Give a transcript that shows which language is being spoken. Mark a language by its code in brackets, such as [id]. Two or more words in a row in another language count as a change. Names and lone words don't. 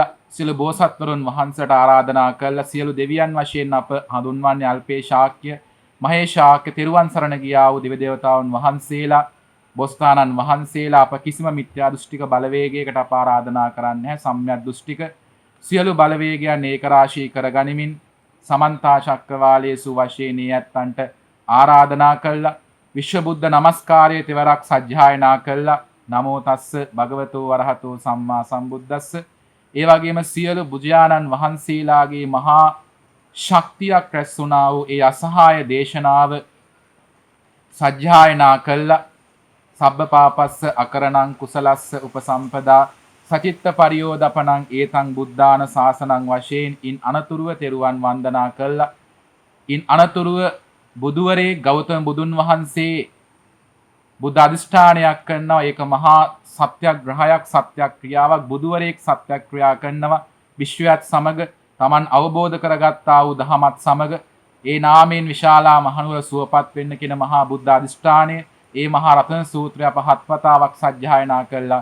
[si] සියලු බෝසත්වරුන් වහන්සේට ආරාධනා කළා. සියලු දෙවියන් වශයෙන් අප හඳුන්වන්නේ අල්පේ ශාක්‍ය, මහේශාක්‍ය, තෙරුවන් සරණ ගියා වූ දෙවි දේවතාවුන් වහන්සේලා, බොස්තානන් වහන්සේලා අප කිසිම මිත්‍යා දෘෂ්ටික බලවේගයකට අප ආරාධනා කරන්නේ නැහැ. සම්‍යක් දෘෂ්ටික සියලු බලවේගයන් ඒකරාශී කරගනිමින් [pi] සමන්තා චක්‍රවාලේසු [si] වශයෙන් ඇත්තන්ට ආරාධනා කළා. විශ්ව බුද්ධ නමස්කාරයේ තෙවරක් සජ්ජායනා කළා. [pi] නමෝ තස්ස භගවතෝ වරහතෝ සම්මා සම්බුද්දස්ස. [si] ඒ වගේම සියලු බුදුයාණන් වහන්සේලාගේ මහා ශක්තියක් රැස් වුණා වූ ඒ අසහාය දේශනාව සජ්ජායනා කළා. [pi] සබ්බ පාපස්ස අකරණං කුසලස්ස උපසම්පදා සචිත්ත පරියෝදපණං ඒතං බුද්ධාන ශාසනං [si] වශයෙන් ඉන් අනතුරුව තෙරුවන් වන්දනා කළා. ඉන් අනතුරුව බුදුවරේ ගෞතම බුදුන් වහන්සේ බුද්ධ අධිෂ්ඨානයක් කරනවා. ඒක මහා සත්‍යග්‍රහයක්, සත්‍යක්‍රියාවක්. බුදුවරයෙක් සත්‍යක්‍රියා කරනවා විශ්වයත් සමග Taman අවබෝධ කරගත්තා වූ දහමත් සමග ඒ නාමයෙන් විශාලා මහනුවර සුවපත් වෙන්න කියන මහා බුද්ධ අධිෂ්ඨානය ඒ මහා රතන සූත්‍රය අප 7 වතාවක් සජ්ජායනා කළා.